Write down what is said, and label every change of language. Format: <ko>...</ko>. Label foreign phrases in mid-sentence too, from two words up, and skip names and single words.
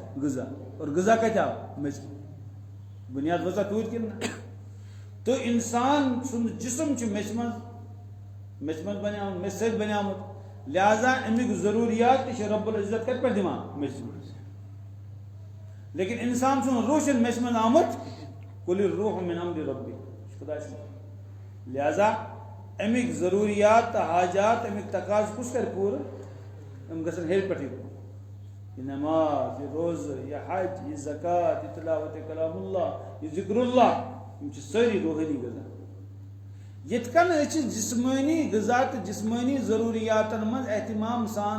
<ks>غذا اور غذا کتہِ آو میٚژِ بُنیاد وٲژا توٗرۍ کِنہٕ نہ تہٕ انسان سُنٛد جسم چھُ میٚژِ منٛز بنیومُت میٚژِ سۭتۍ بنیومُت لہذا امیُک ضروٗریات تہِ چھِ رب العزت کتہِ پٮ۪ٹھ دِوان میٚژِ منٛز لیکن انسان سُنٛد روح چھُنہٕ میٚژِ منٛز آمُت</ks> <ar>قُلِ الروح من امرِ ربی</ar> <ks>خۄداے سُنٛد لہذا امیِکۍ ضروٗریات تہٕ حاجات امیِکۍ تقاضہٕ کُس کرِ پوٗرٕ یِم گژھن ہیٚرِ پٮ۪ٹھٕے یہ نماز یہ روزٕ یہ حج یہ زکات یہ تلاوت کلام اللہ یہ ذکر اللہ یِم چھِ سٲری روحٲنی غذا یِتھ کٔنۍ أسۍ چھِ جسمٲنی غذا تہٕ جسمٲنی ضروٗریاتن منٛز احتمام سان</ks>